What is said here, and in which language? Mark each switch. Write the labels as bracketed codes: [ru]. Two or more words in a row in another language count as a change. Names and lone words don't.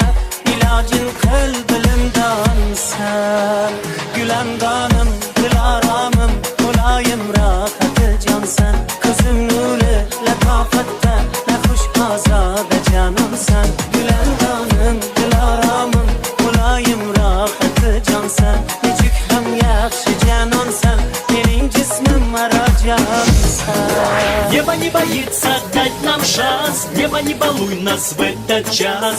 [uz] ilojin qil bilimdonsan gulandonim dilaromim muloyim rohati jonsan ko'zim nuri latofatda naxush ozoda jonimsan gulandonim dilaromim muloyim rohati jonsan nechuk ham yaxshi janonsan mening jismim marojonsan. [ru] Небо не боится дать нам шанс, небо не балуй нас в этот час.